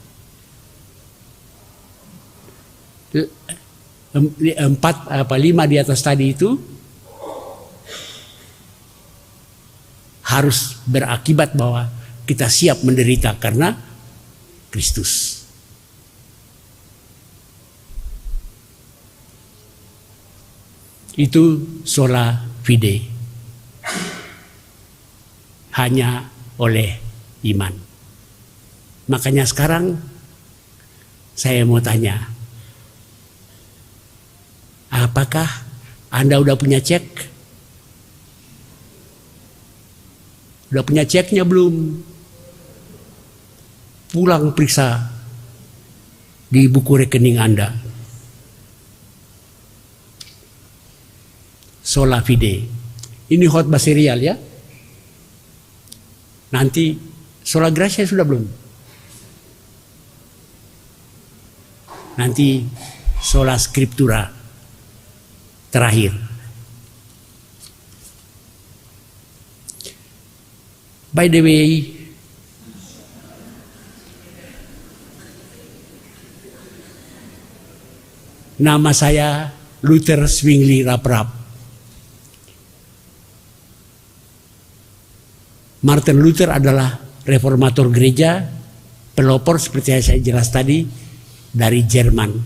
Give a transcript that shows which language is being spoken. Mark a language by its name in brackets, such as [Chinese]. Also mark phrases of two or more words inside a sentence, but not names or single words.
[Indonesian] 5 di atas tadi itu harus berakibat bahwa kita siap menderita karena Kristus. Itu [Latin] sola fide. [Indonesian] Hanya oleh iman. Makanya sekarang saya mau tanya, apakah Anda udah punya cek? Udah punya ceknya belum? Pulang periksa di buku rekening Anda. [Latin] Sola fide. [Indonesian] Ini khotbah serial ya. Nanti [Latin] sola gratia [Indonesian] sudah belum? Nanti [Latin] sola scriptura [Indonesian] terakhir. [English] By the way, [Indonesian] nama saya Luther Zwingli Raprap. Martin Luther adalah reformator gereja, pelopor seperti yang saya jelas tadi dari Jerman.